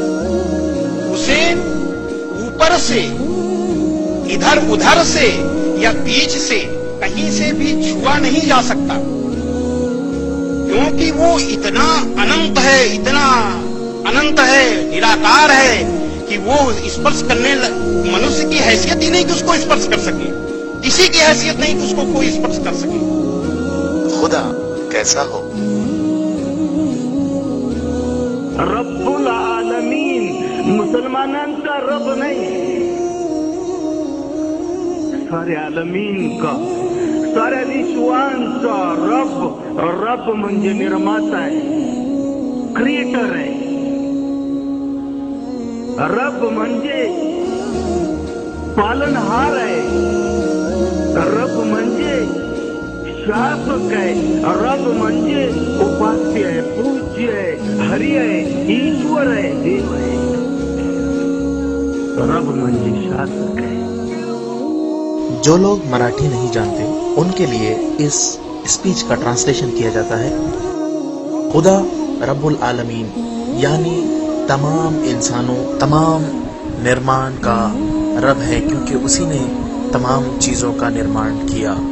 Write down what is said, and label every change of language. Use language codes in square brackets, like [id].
[hi] उसे ऊपर से, इधर उधर से या बीच से कहीं से भी छुआ नहीं जा सकता, क्योंकि वो इतना अनंत है, इतना अनंत है, निराकार है कि वो स्पर्श करने मनुष्य की हैसियत ही नहीं कि उसको स्पर्श कर सके, किसी की हैसियत नहीं कि उसको कोई स्पर्श कर सके। खुदा कैसा हो? [mr] रब्बुल आलमीन मुसलमानांचा रब नाही, साऱ्या आलमीन का, साऱ्या विश्वांचा रब म्हणजे निर्माता आहे, क्रिएटर आहे। रब म्हणजे पालनहार आहे, रब म्हणजे शासक आहे, रब म्हणजे उपास्य आहे, पूज्य आहे, हरी आहे, ईश्वर आहे, देव आहे। रब म्हणजे शासक है। [hi] जो लोग मराठी नहीं जानते उनके लिए इस स्पीच का ट्रांसलेशन किया जाता है। खुदा रब्बुल आलमीन यानी तमाम इंसानों, तमाम निर्माण का रब है, क्योंकि उसी ने तमाम चीजों का निर्माण किया।